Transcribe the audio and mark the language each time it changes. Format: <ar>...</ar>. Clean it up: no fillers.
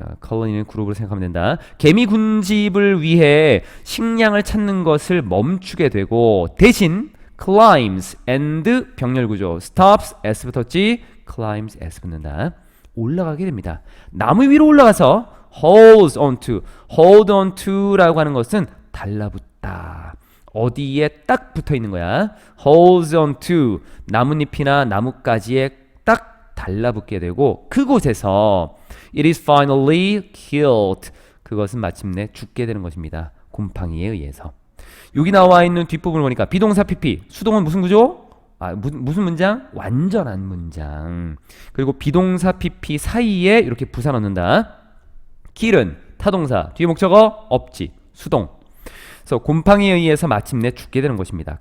<ko>컬러니는 그룹으로 생각하면 된다. 개미 군집을 위해 식량을 찾는 것을 멈추게 되고 대신</ko> <en>climbs and</en> <ko>병렬 구조 stops s 붙었지 climbs s 붙는다. 올라가게 됩니다. 나무 위로 올라가서 hold on to라고 하는 것은 달라붙다. 어디에 딱 붙어 있는 거야.</ko> <en>holds on to</en> <ko>나뭇잎이나 나뭇가지에 딱 달라붙게 되고 그곳에서</ko> <en>it is finally killed.</en> <ko>그것은 마침내 죽게 되는 것입니다. 곰팡이에 의해서. 여기 나와 있는 뒷부분을 보니까 비동사 PP, 수동은 무슨 구조? 무슨 문장? 완전한 문장. 그리고 비동사 PP 사이에 이렇게 부사 넣는다. kill은 타동사, 뒤에 목적어 없지, 수동. 그래서 곰팡이에 의해서 마침내 죽게 되는 것입니다.</ko>